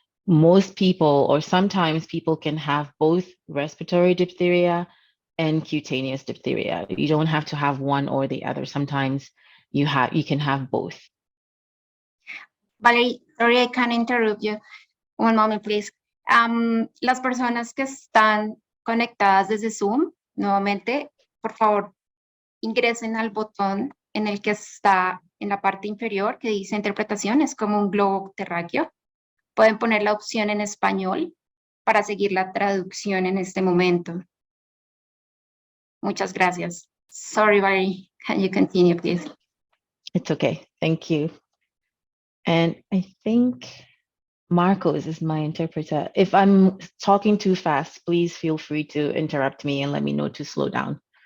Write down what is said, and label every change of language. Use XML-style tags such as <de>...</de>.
<en>Most people, or sometimes people, can have both respiratory diphtheria and cutaneous diphtheria. You don't have to have one or the other. Sometimes you can have both. Valerie, sorry, I can interrupt you. One moment, please.</en> <es>Las personas que están conectadas desde Zoom, nuevamente, por favor, ingresen al botón en el que está en la parte inferior que dice interpretación, es como un globo terráqueo. Pueden poner la opción en español para seguir la traducción en este momento. Muchas gracias.</es> <en>Sorry, Valerie. Can you continue, please? It's okay. Thank you. And I think Marcos is my interpreter. If I'm talking too fast, please feel free to interrupt me and let me know to slow down.</en>